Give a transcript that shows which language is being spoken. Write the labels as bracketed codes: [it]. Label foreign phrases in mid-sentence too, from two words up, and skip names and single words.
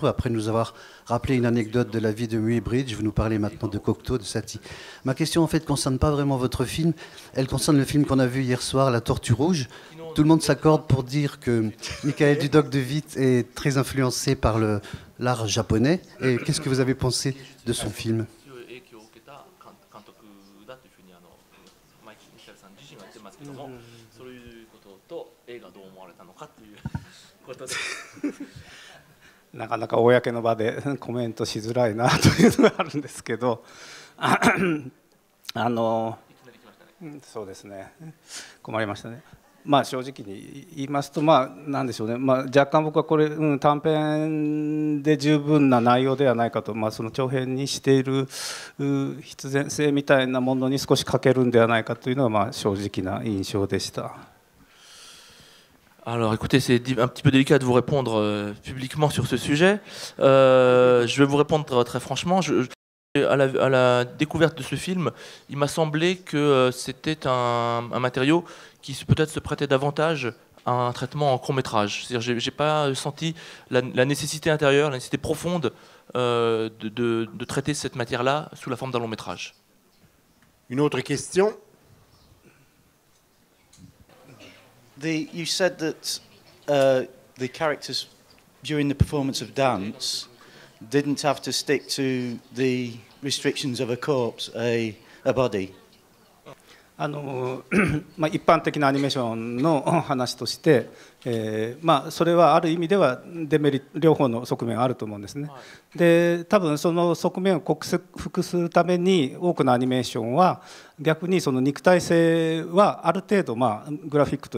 [fr] Après nous avoir rappelé une anecdote de la vie de Muybridge, vous nous parlez maintenant de Cocteau, de Satie. Ma question, en fait, ne concerne pas vraiment votre film. Elle concerne le film qu'on a vu hier soir, La Tortue Rouge. Tout le monde s'accorde pour dire que Michael Dudok de Witt est très influencé par l'art japonais. Et qu'est-ce que vous avez pensé de son film? [ja] ことでなかなか公の場でコメントしづらいなというのがあるんですけどそうですね、困りましたね。まあ正直に言いますと、まあなんでしょうね、まあ、若干僕はこれ、短編で十分な内容ではないかと、まあ、その長編にしている必然性みたいなものに少し欠けるんではないかというのがまあ正直な印象でした。 [fr] Alors écoutez, c'est un petit peu délicat de vous répondre publiquement sur ce sujet. Je vais vous répondre très franchement. À la découverte de ce film, il m'a semblé que c'était un matériau qui peut-être se prêtait davantage à un traitement en court-métrage. C'est-à-dire que je n'ai pas senti la nécessité intérieure, la nécessité profonde de traiter cette matière-là sous la forme d'un long-métrage. Une autre question? [en] You said that the characters during the performance of dance didn't have to stick to the restrictions of a corpse, a body. [ja] まあ一般的なアニメーションの話として、まあそれはある意味ではデメリット両方の側面があると思うんですね。で多分その側面を克服するために多くのアニメーションは逆にその肉体性はある程度まあグラフィックと